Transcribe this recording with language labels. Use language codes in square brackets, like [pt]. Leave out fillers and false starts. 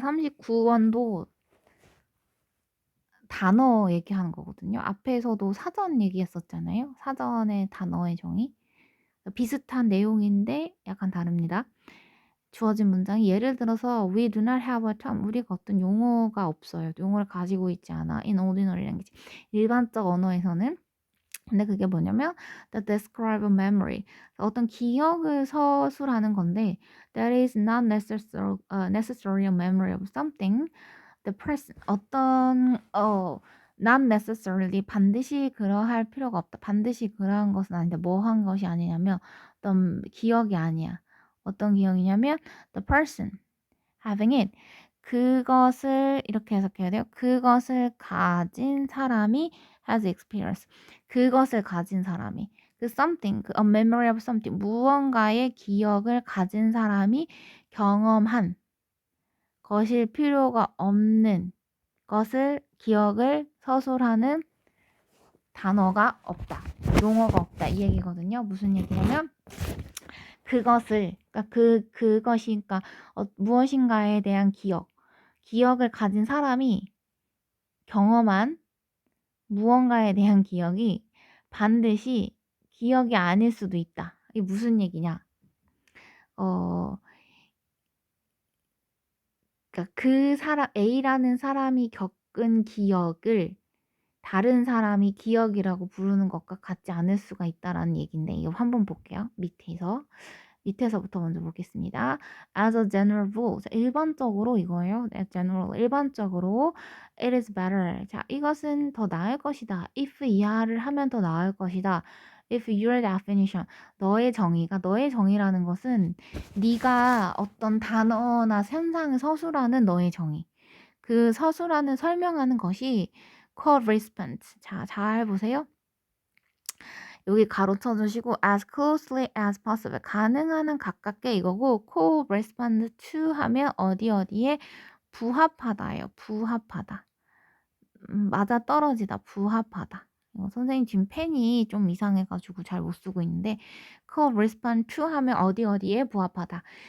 [ko] 39번도 단어 얘기하는 거거든요. 앞에서도 사전 얘기했었잖아요. 사전의 단어의 정의. 비슷한 내용인데 약간 다릅니다. 주어진 문장이 예를 들어서 [en] We do not have a term. 우리가 어떤 용어가 없어요. 용어를 가지고 있지 않아. In ordinary language. [ko] 일반적 언어에서는. 근데 그게 뭐냐면 [en] that describe a memory. [ko] 어떤 기억을 서술하는 건데 [en] that is not necessarily a memory of something. The person not necessarily [ko] 반드시 그러할 필요가 없다. 반드시 그러한 것은 아닌데 뭐 한 것이 아니냐면 어떤 기억이 아니야. 어떤 기억이냐면 [en] the person having it. [ko] 그것을 이렇게 해석해야 돼요. 그것을 가진 사람이 [en] has experience. [ko] 그것을 가진 사람이 그 something, [en] a memory of something, [ko] 무언가의 기억을 가진 사람이 경험한 것일 필요가 없는 것을 기억을 서술하는 단어가 없다. 용어가 없다. 이 얘기거든요. 무슨 얘기냐면 그것을 그러니까 그것이 그러니까 무엇인가에 대한 기억을 가진 사람이 경험한 무언가에 대한 기억이 반드시 기억이 아닐 수도 있다. 이게 무슨 얘기냐? 그러니까 그 사람 A라는 사람이 겪은 기억을 다른 사람이 기억이라고 부르는 것과 같지 않을 수가 있다라는 얘기인데 이거 한번 볼게요. 밑에서부터 먼저 보겠습니다. [en] As a general rule, [ko] 자, 일반적으로 이거예요. 일반적으로 [en] it is better. [ko] 자, 이것은 더 나을 것이다. if 이하를 하면 더 나을 것이다. [en] if your definition, [ko] 너의 정의라는 것은 네가 어떤 단어나 현상을 서술하는 너의 정의. 그 서술하는 설명하는 것이 correspond. 자, 잘 보세요. 여기 가로 쳐주시고 [en] as closely as possible. [ko] 가능한 한 가깝게 이거고 correspond to 하면 어디에 부합하다예요. 부합하다. 맞아떨어지다. 부합하다. 선생님 지금 펜이 좀 이상해가지고 잘 못 쓰고 있는데 correspond to 하면 어디에 부합하다.